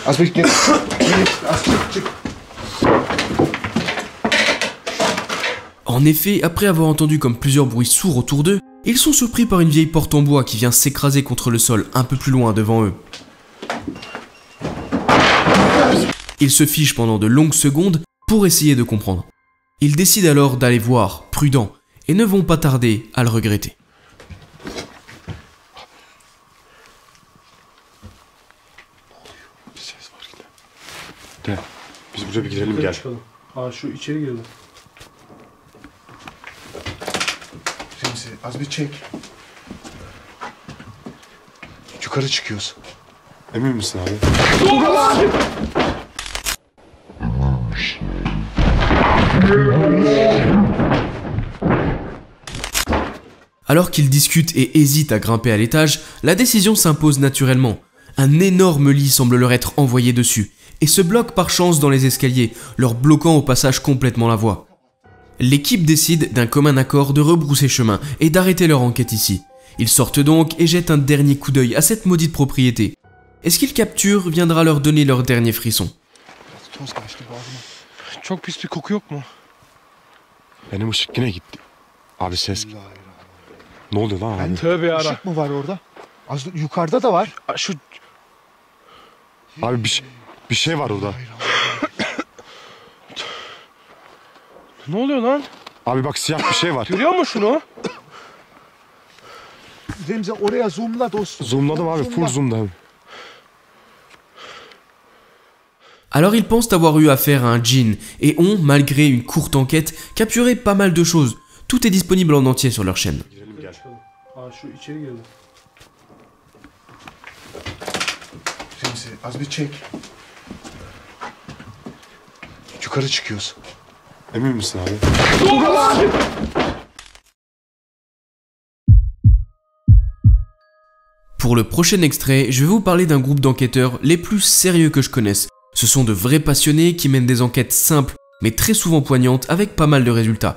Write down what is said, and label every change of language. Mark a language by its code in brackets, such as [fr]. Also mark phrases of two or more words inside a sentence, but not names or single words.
[tr] Az bir geri... çık. [fr] En effet, après avoir entendu comme plusieurs bruits sourds autour d'eux, ils sont surpris par une vieille porte en bois qui vient s'écraser contre le sol un peu plus loin devant eux. Ils se fichent pendant de longues secondes pour essayer de comprendre. Ils décident alors d'aller voir, prudents, et ne vont pas tarder à le regretter. [tr] Biz buraya bir girelim gel. Aa şu içeri girelim. Remzi az bir çek. Yukarı çıkıyoruz. Emin misin abi? [fr] Alors qu'ils discutent et hésitent à grimper à l'étage, la décision s'impose naturellement. Un énorme lit semble leur être envoyé dessus, et se bloque par chance dans les escaliers, leur bloquant au passage complètement la voie. L'équipe décide d'un commun accord de rebrousser chemin et d'arrêter leur enquête ici. Ils sortent donc et jettent un dernier coup d'œil à cette maudite propriété. Et ce qu'ils capturent viendra leur donner leur dernier frisson. [tr] Toz kaçtı boğazıma. Çok pis bir koku yok mu? Benim ışık yine gitti. Abi ses. Ne oluyor lan abi? Tövbe yara. Işık mı var orada? Az yukarıda da var. Şu Abi bir şey var orada. ne oluyor lan? Abi bak siyah bir şey var. Görüyor musun şunu? Remzi oraya zoomla dostum. Zoomladım abi, full zoomladım. [fr] Alors ils pensent avoir eu affaire à un djinn et ont, malgré une courte enquête, capturé pas mal de choses. Tout est disponible en entier sur leur chaîne. [tr] Aa şu içeri girelim. Remzi az bir çek. Yukarı çıkıyoruz. Emin misin abi? [fr] Pour le prochain extrait, je vais vous parler d'un groupe d'enquêteurs les plus sérieux que je connaisse. Ce sont de vrais passionnés qui mènent des enquêtes simples, mais très souvent poignantes, avec pas mal de résultats.